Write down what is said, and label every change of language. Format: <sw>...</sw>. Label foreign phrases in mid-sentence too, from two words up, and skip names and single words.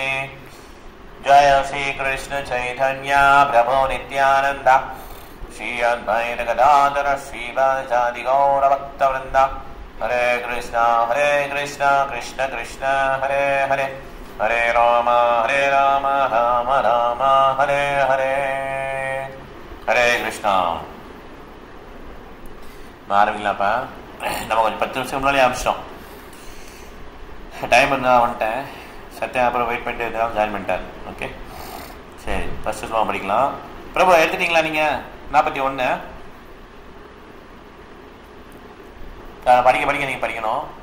<sa>Jaya Sri Krishna Chaitanya Prabhu Nityananda Shri Advaita Gadadhara Shri Vasadi Gaura Bhakta Vrinda. Hare Krishna Krishna Krishna Hare Hare Hare Rama Rama Rama Hare Hare. Hare Krishna.</sa> <ta>ஆரம்பிக்கலாம்ப்பா. நம்ம கொஞ்சம் 10 நிமிஷம் முன்னாடி ஆரம்பிச்சிட்டோம். டைம் இருந்தால் வந்துட்டேன். சத்தியம் அப்புறம் வெயிட் பண்ணிட்டு இருந்தாலும் ஜாயின் பண்ணிட்டார். ஓகே சரி, ஃபஸ்ட்டு ஸ்லோகம் படிக்கலாம். பிரபு எடுத்துட்டீங்களா நீங்கள்? 41 படிக்க நீங்கள் படிக்கணும்.</ta>